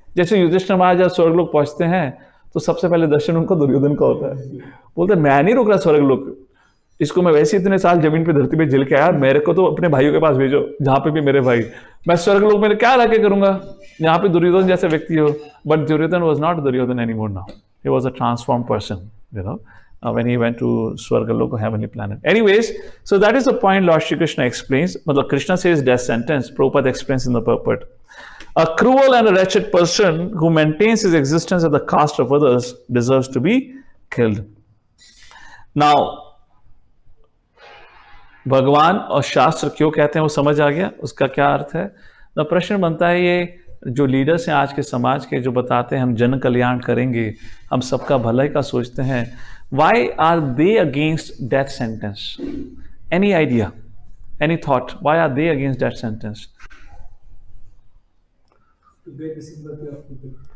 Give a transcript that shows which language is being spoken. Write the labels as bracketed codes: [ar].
[hi] जैसे युधिष्ठिर महाराज जब स्वर्गलोक पहुंचते हैं तो सबसे पहले दर्शन उनको दुर्योधन का होता है, बोलते मैं नहीं रुक रहा स्वर्गलोक, इसको मैं वैसे इतने साल जमीन पे धरती पे झेल के आया, मेरे को तो अपने भाइयों के पास भेजो जहां पे भी मेरे भाई, मैं स्वर्गलोक में क्या रह के करूंगा, यहाँ पे दुर्योधन जैसे व्यक्ति हो। [en] But Duryodhan was not Duryodhan anymore now, he was a transformed person, you know, when he went to Swargalok, heavenly planet. Anyways, so that is the point Lord Shri Krishna explains. Matlab Krishna says death sentence, Prabhupada explains in the purport. A cruel and a wretched person who maintains his existence at the cost of others deserves to be killed. [hi] Now, भगवान और शास्त्र क्यों कहते हैं वो समझ आ गया, उसका क्या अर्थ है। तो प्रश्न बनता है ये जो लीडर्स हैं आज के समाज के, जो बताते हैं हम जन कल्याण करेंगे, हम सबका भलाई का सोचते हैं, why are they against death sentence? [en] Any idea? Any thought? Why are they against death sentence? To get the sympathy of people.